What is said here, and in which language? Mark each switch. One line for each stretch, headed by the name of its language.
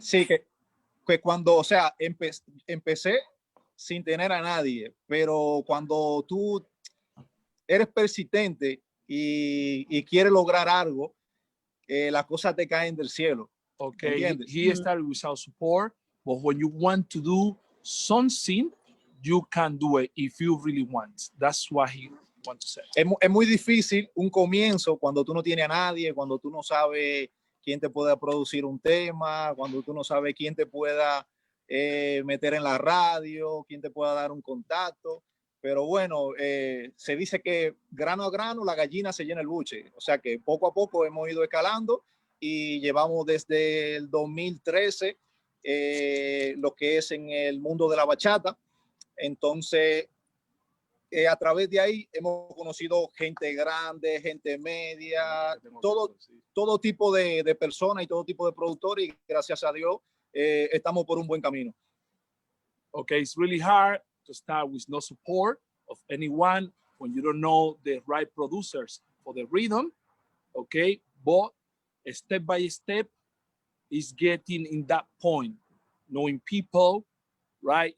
Spanish: Sí, que cuando, o sea, empecé sin tener a nadie, pero cuando tú eres persistente y quieres lograr algo, las cosas te caen del cielo.
English: Okay, he started without support, but when you want to do something, you can do it if you really want. That's what he wants to say.
Spanish: Es muy difícil un comienzo cuando tú no tienes a nadie, cuando tú no sabes quién te pueda producir un tema, cuando tú no sabes quién te pueda meter en la radio, quién te pueda dar un contacto. Pero bueno, se dice que grano a grano la gallina se llena el buche. O sea que poco a poco hemos ido escalando y llevamos desde el 2013 lo que es en el mundo de la bachata. Entonces, a través de ahí hemos conocido gente grande, gente media, todo tipo de personas y todo tipo de productores, y gracias a Dios estamos por un buen camino.
English: Okay, it's really hard to start with no support of anyone when you don't know the right producers for the rhythm, okay? But step by step is getting in that point, knowing people, right?